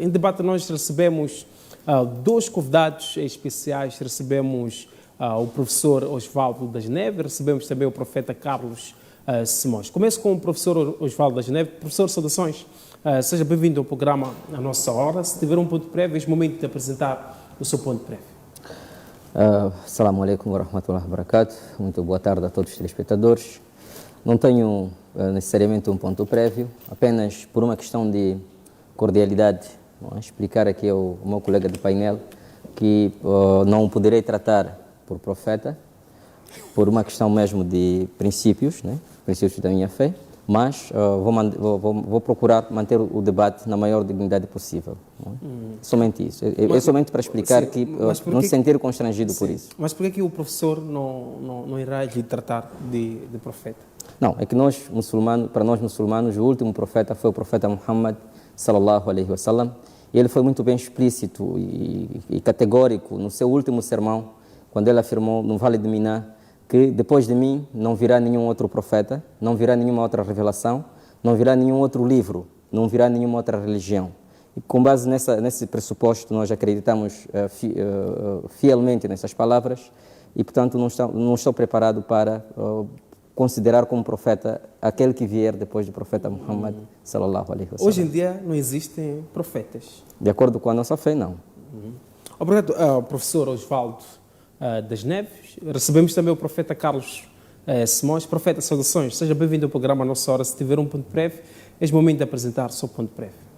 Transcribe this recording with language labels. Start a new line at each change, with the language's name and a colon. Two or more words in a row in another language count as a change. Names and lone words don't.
Portuguese: Em debate nós recebemos dois convidados especiais, recebemos o professor Osvaldo das Neves, recebemos também o profeta Carlos Simões. Começo com o professor Osvaldo das Neves. Professor, saudações. Seja bem-vindo ao programa A Nossa Hora. Se tiver um ponto prévio, é o momento de apresentar o seu ponto prévio.
Arabic: السلام عليكم ورحمة الله وبركاته.
Portuguese: Muito boa tarde a todos os telespectadores. Não tenho necessariamente um ponto prévio, apenas por uma questão de cordialidade. Explicar aqui ao meu colega de painel que não poderei tratar por profeta, por uma questão mesmo de princípios, né? Princípios da minha fé, mas vou procurar manter o debate na maior dignidade possível. Somente isso. É somente para explicar que não se sentir constrangido por isso. Mas por que o professor não irá lhe tratar de profeta? Não, é que nós, muçulmanos, para nós muçulmanos, o último profeta foi o profeta Muhammad,
Arabic: صلى الله عليه وسلم,
Portuguese: e ele foi muito bem explícito e categórico no seu último sermão, quando ele afirmou no Vale de Miná que depois de mim não virá nenhum outro profeta, não virá nenhuma outra revelação, não virá nenhum outro livro, não virá nenhuma outra religião. E com base nesse pressuposto, nós acreditamos fielmente nessas palavras e, portanto, não estou preparado para considerar como profeta aquele que vier depois do profeta Muhammad,
Arabic: صلى الله عليه وسلم.
Portuguese: Hoje em dia não existem profetas. De acordo com a nossa fé, não. Obrigado, professor Osvaldo das Neves. Recebemos também o profeta Carlos Simões. Profeta, saudações. Seja bem-vindo ao programa Nossa Hora. Se tiver um ponto prévio, é o momento de apresentar o seu ponto prévio.